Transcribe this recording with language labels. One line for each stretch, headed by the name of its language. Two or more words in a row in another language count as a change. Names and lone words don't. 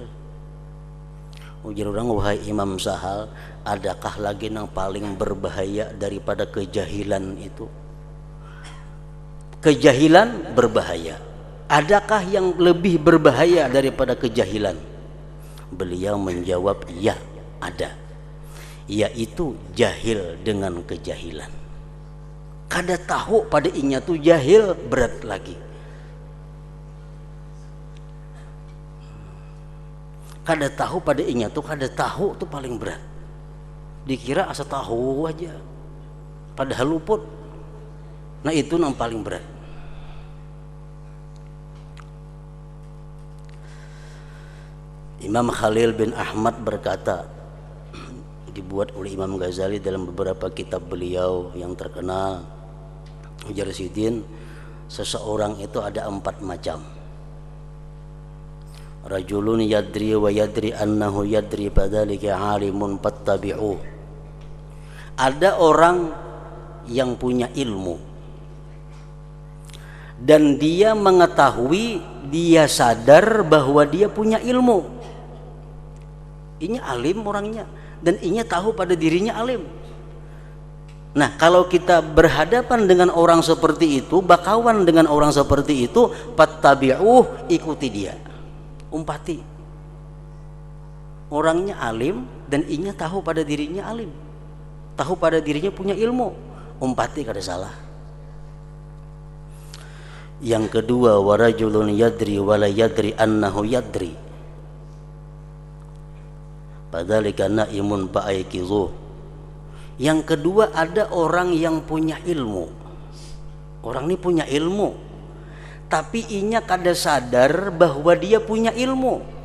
Indonesian: Ujar orang, wahai Imam Sahal, adakah lagi yang paling berbahaya daripada kejahilan itu? Kejahilan berbahaya. Adakah yang lebih berbahaya daripada kejahilan? Beliau menjawab, ya ada, yaitu jahil dengan kejahilan.
Banjar: Kada tahu pada inya tuh jahil berat lagi. Kada tahu pada inya tuh, kada tahu tuh paling berat. Dikira asa tahu aja, padahal luput.
Indonesian: Nah itu yang paling berat. Imam Khalil bin Ahmad berkata, dibuat oleh Imam Ghazali dalam beberapa kitab beliau yang terkenal, ujar Sidin, seseorang itu ada 4 macam.
Arabic: رجل يدري ويدري أنه يدري فذلك عالم فاتبعوه.
Indonesian: Ada orang yang punya ilmu dan dia mengetahui, dia sadar bahwa dia punya ilmu.
Banjar: Ini alim orangnya dan inya tahu pada dirinya alim. Nah, kalau kita berhadapan dengan orang seperti itu, bakawan dengan orang seperti itu, fattabi'uh, ikuti dia, umpati. Orangnya alim dan inya tahu pada dirinya alim, tahu pada dirinya punya ilmu, umpati, kada salah.
Indonesian: Yang kedua,
Arabic: ورجل يدري ولا يدري أنه يدري فذلك نائم فأيقظوه.
Indonesian: Yang kedua, ada orang yang punya ilmu.
Banjar: Orang ini punya ilmu, tapi inya kada sadar bahwa dia punya ilmu.